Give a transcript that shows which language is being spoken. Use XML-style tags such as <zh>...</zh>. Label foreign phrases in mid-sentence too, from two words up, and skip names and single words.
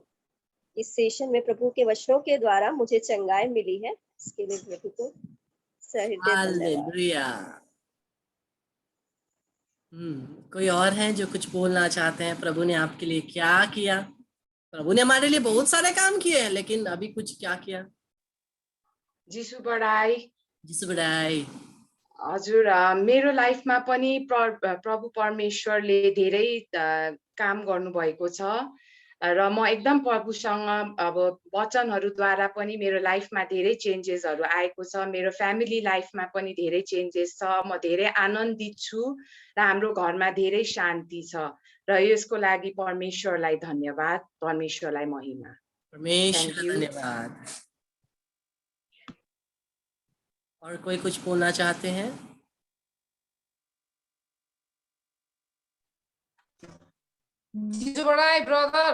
<hi>इस सेशन में प्रभु के वचनों के द्वारा मुझे चंगाई मिली है, इसके लिए प्रभु को सहृदय धन्यवाद। हालेलुया। कोई और है जो कुछ बोलना चाहते हैं, प्रभु ने आपके लिए क्या किया। प्रभु ने हमारे लिए बहुत सारे काम किए हैं, लेकिन अभी कुछ क्या किया।</hi> <ne>जिसु बडाई। जिसु बडाई। हजुर, मेरो लाइफमा पनि प्रभु परमेश्वरले धेरै काम गर्नुभएको छ र म एकदम प्रभुसँग अब वचनहरूद्वारा पनि मेरो लाइफमा धेरै चेन्जेसहरू आएको छ। मेरो</ne> <en>family life</en> <ne>पनि धेरै चेन्जेस छ। म धेरै आनन्दित छु र हाम्रो घरमा धेरै शान्ति छ र यसको लागि परमेश्वरलाई धन्यवाद, परमेश्वरलाई महिमा। परमेश्वर</ne> <en>Thank you.</en> <ne>धन्यवाद।</ne> <hi>और कोई कुछ बोलना चाहते हैं।</hi> <ne>जिजु बडाई ब्रदर।</ne>